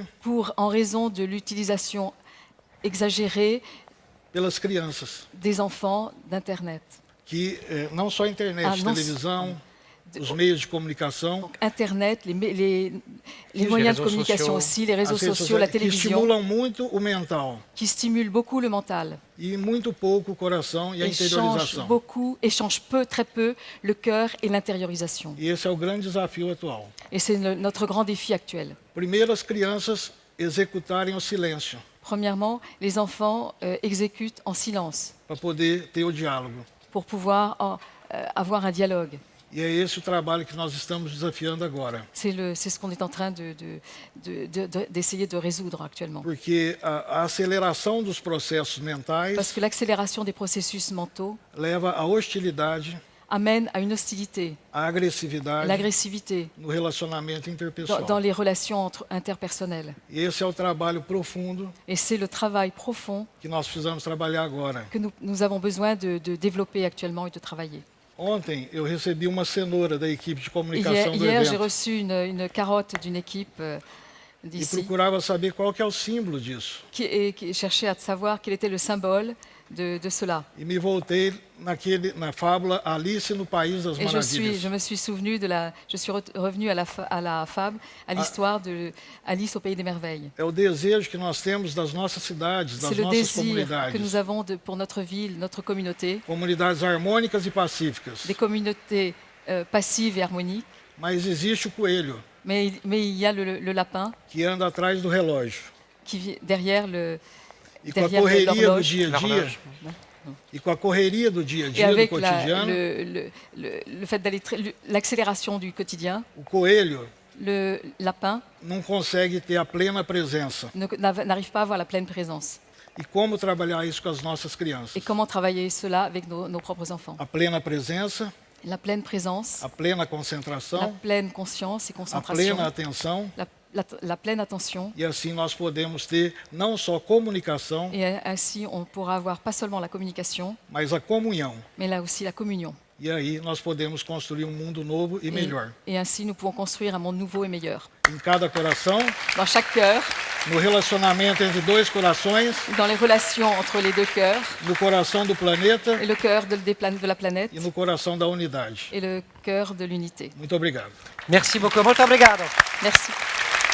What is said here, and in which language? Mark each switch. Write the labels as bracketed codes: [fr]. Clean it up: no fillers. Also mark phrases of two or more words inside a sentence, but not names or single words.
[fr] en raison de l'utilisation exagérée [pt] pelas crianças. [fr] des enfants d'Internet. [pt] Que não só a internet, Ah, não- televisão, os meios de comunicação, Internet, [fr] les Les moyens de réseaux communication sociaux. aussi, les réseaux [pt] as redes [fr] sociaux, la [pt] sociais, que [fr] télévision, [pt] estimulam muito o mental [fr] qui stimulent beaucoup le mental [pt] e muito pouco o coração e a [fr] et [pt] interiorização. [fr] changent très peu le cœur et l'intériorisation. [pt] E esse é o grande desafio atual. [fr] Et c'est notre grand défi actuel. [pt] Primeiro, as crianças executarem o silêncio [fr] Premièrement, les enfants exécutent en silence [pt] para poder ter o diálogo. [fr] pour pouvoir avoir un dialogue. [pt] E é esse o trabalho que nós estamos desafiando agora. [fr] C'est ce qu'on est en train d'essayer de résoudre actuellement. [pt] Porque a aceleração dos processos mentais [fr] Parce que l'accélération des processus mentaux [pt] leva à hostilidade, [fr] amène à une hostilité, [pt] à agressividade [fr] l'agressivité [pt] no relacionamento interpessoal. [fr] dans les relations interpersonnelles. [pt] E esse é o trabalho profundo [fr] Et c'est le travail profond [pt] que nós precisamos trabalhar agora. [fr] que nous avons besoin de développer actuellement et de travailler. [pt] Ontem eu recebi uma cenoura da equipe de [fr] Hier, [pt] comunicação do [fr] j'ai [pt] evento [fr] reçu une carotte d'une équipe [pt] e [fr] d'ici [pt] procurava saber qual que é o símbolo disso. [fr] qui cherchait à savoir quel était le symbole de cela. [pt] E me voltei na fábula Alice no País das [fr] Et je [pt] Maravilhas. [fr] me suis souvenu je suis revenu à la fable, à l'histoire de Alice au pays des merveilles. [pt] É o desejo que nós temos das nossas cidades, das [fr] C'est le [pt] nossas [fr] désir que [pt] comunidades. [fr] nous avons pour notre ville, notre communauté, [pt] Comunidades harmônicas e pacíficas. [fr] des communautés passives et harmoniques. [pt] Mas existe o coelho [fr] Mais il y a le lapin [pt] que anda atrás do relógio. [fr] qui vit derrière [pt] E com a [fr] derrière [pt] correria do [fr] l'horloge. [pt] dia a dia, [fr] L'horloge. [pt] e com a correria do dia a [fr] Et [pt] dia, do [fr] avec [pt] cotidiano, [fr] le fait d'aller l'accélération du quotidien, [pt] o coelho [fr] le lapin [pt] não consegue ter a plena presença. [fr] n'arrive pas à avoir la pleine présence. [pt] E como trabalhar isso com as nossas crianças? [fr] Et comment travailler cela avec nos propres enfants? [pt] A plena presença, [fr] La pleine présence, [pt] a plena [fr] la [pt] concentração, [fr] pleine conscience et [pt] a [fr] concentration, [pt] plena atenção, [fr] la pleine attention. [pt] e assim nós podemos ter não só comunicação, [fr] Et ainsi, on pourra avoir pas seulement la communication, [pt] mas a comunhão. [fr] mais là aussi la communion. [pt] E aí nós podemos construir um mundo novo e melhor. [fr] Et ainsi, nous pouvons construire un monde nouveau et meilleur. [pt] Em cada coração, [fr] Dans chaque cœur, [pt] no relacionamento entre dois corações, [fr] dans les relations entre les deux cœurs, [pt] no coração do planeta [fr] et le cœur de la planète [pt] e no coração da unidade. [fr] et le cœur de l'unité. [pt] Muito obrigado. [fr] Merci beaucoup. [pt] Molto obrigado. [fr] Merci.